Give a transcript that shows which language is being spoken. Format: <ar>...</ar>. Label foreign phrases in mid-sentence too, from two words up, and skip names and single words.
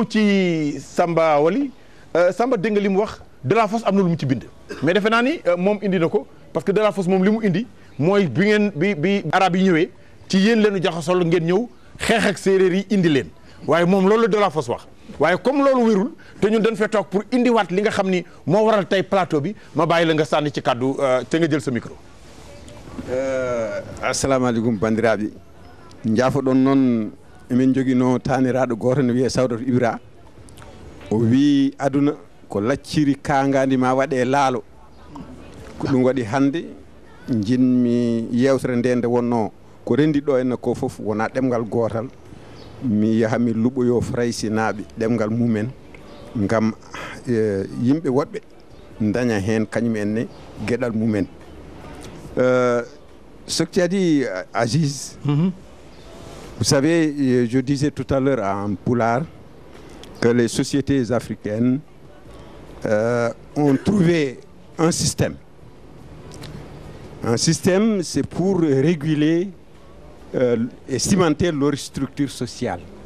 <wo>ci Samba Wali Samba dégg nga li mu wax Delafosse am na lu mu ci bind mais defe naa ni moom indi na ko</wo> <fr>parce que</fr> <wo>Delafosse moom li mu indi mooy bi arab yi ñëwee ci yéen leenu jaxasol ngeen ñëw xeex ak séeréer yi indi leen waaye moom loolu la Delafosse wax waaye comme loolu wérul te ñun dañ fee toog pour indiwaat li nga xam ni moo waral tey plateau bi ma bàyyi la nga sànni ci kàddu te nga jël sa micro.</wo> <ff>assalamu aleykum bandiraɓe jaafoɗon noon emin joguino taniraɗo goto ne wiye Sawdata Ibra o wi aduna ko lacciri kangadi ma waɗe laalo ko ɗum waɗi hande jinmi yewtere nde nde wonno ko rendi ɗo henna ko foof wona ɗemgal gotal mi yaha mi luɓoyo Fraysinaɓe ɗemgal mumen gam yimɓe woɓɓe daña hen kañumenne gueɗal mumen</ff> <fr>ce que tu as dit Aziz, vous savez, je disais tout à l'heure en Pulaar que les sociétés africaines ont trouvé un système. Un système, c'est pour réguler et cimenter leur structure sociale.</fr>